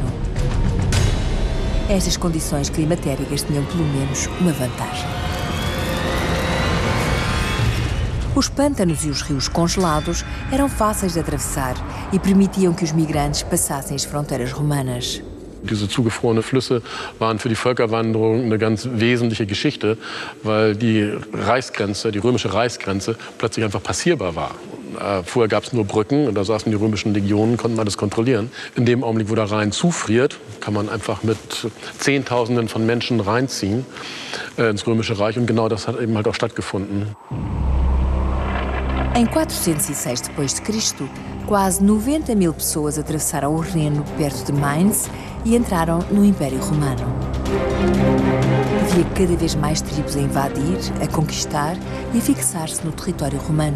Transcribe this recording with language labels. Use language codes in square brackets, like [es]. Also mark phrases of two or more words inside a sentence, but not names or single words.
[pt] Estas condições climatéricas tinham pelo menos uma vantagem. Os pântanos e os rios congelados eram fáceis de atravessar e permitiam que os migrantes passassem as fronteiras romanas. [de] Diese zugefrorenen Flüsse waren für die Völkerwanderung eine ganz wesentliche Geschichte, weil die Reichsgrenze, die römische Reichsgrenze, plötzlich einfach passierbar war. Vorher gab es nur Brücken und da saßen die römischen Legionen, konnten man das kontrollieren. In dem Augenblick, wo der Rhein zufriert, kann man einfach mit Zehntausenden von Menschen reinziehen ins Römische Reich und genau das hat eben halt auch stattgefunden. [pt] Em 406 d.C., quase 90 mil pessoas atravessaram o Reno perto de Mainz e entraram no Império Romano. Havia cada vez mais tribos a invadir, a conquistar e a fixar-se no território romano.